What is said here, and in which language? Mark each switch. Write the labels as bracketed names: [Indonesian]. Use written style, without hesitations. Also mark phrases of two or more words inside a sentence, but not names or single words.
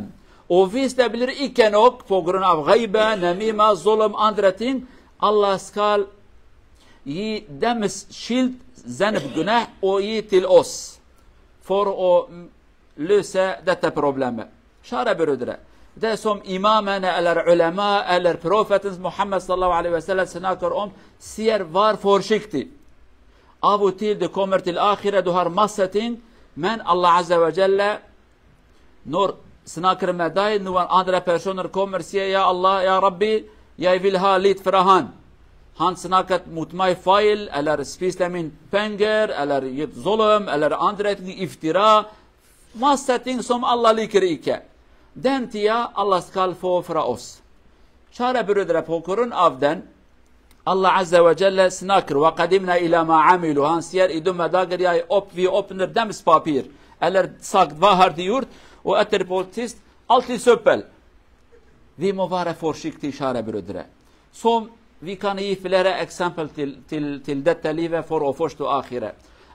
[Norwegian] Og hvis det blir ikke nok på grunn av [Arabic] غيبة، نميمة، ظلم, [Norwegian] andre ting, Allah skal gi deres skyld, zanb, gunah, og gi til oss for å løse dette problemet. Kjære brødre, det som imamene eller ulema eller profeten Muhammad [Arabic] صلى الله عليه وسلم [Norwegian] snakker om, sier vær forsiktig. Av og til det kommer til akhira, du har masse ting, men Allah [Arabic] عز وجل, [Norwegian] når snakker med deg, noen andre personer kommer og sier: [Arabic] يا الله، يا ربي, [Norwegian] jeg vil ha litt fra han. Han snakket mot meg feil, eller spiste min penger, eller gitt zulm, eller andre ting, iftira, masse ting som Allah liker ikke. Den tida Allah skal få fra oss. Kjære brødre, på grunn av den, Allah [Arabic] عز وجل [Norwegian] snakker: [Arabic] وَقَدِمْنَا إِلَى مَا عَمِلُوا. [Norwegian] Han sier i dumme dager, vi åpner deres papir. Eller sagt, hva har de gjort? Og etterpå sist, alltid søppel. Vi må være forsiktige, kjære brødre. Som vi kan gi flere eksempel til dette livet for å forstå akhirat.